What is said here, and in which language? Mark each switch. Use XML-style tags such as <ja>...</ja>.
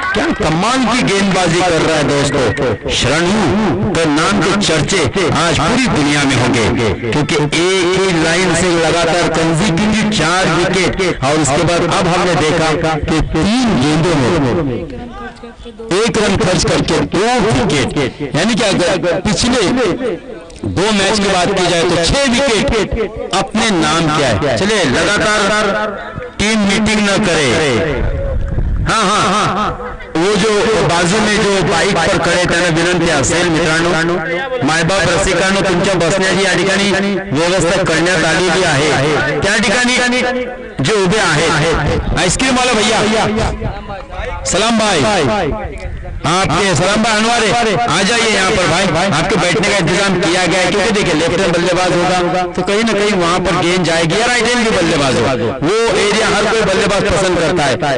<hi>क्या कमाल की गेंदबाजी कर रहा है दोस्तों। शरणू के नाम के चर्चे आज पूरी दुनिया में होंगे, क्योंकि एक ही लाइन से लगातार कंसेक्यूटिव 4 विकेट, और उसके बाद अब हमने देखा कि 3 गेंदों में 1 रन खर्च करके 2 विकेट, यानी कि अगर पिछले 2 मैच की बात की जाए तो 6 विकेट अपने नाम किया है। चलिए लगातार टीम मीटिंग न करे। हाँ, वो जो बाजू में जो बाईक पर खडे</hi> <mr>त्यांना विनंती असेल मित्रांनो, मायबाप रसिकांनो, तुमच्या बसण्याची या ठिकाणी व्यवस्था करण्यात आलेली आहे। त्या ठिकाणी जे उभे आहेत,</mr> <hi>आईस्क्रीम वाला भैया, सलाम भाई, आपके सलाम भाई अनवारे, आ जाइए यहाँ पर भाई, आपके बैठने का इंतजाम किया गया है। क्योंकि देखिए लेफ्ट हैंड बल्लेबाज होगा तो कहीं ना कहीं वहां पर गेंद जाएगी, या राइट हैंड भी बल्लेबाज होगा, वो एरिया हर कोई बल्लेबाज पसंद करता है।</hi>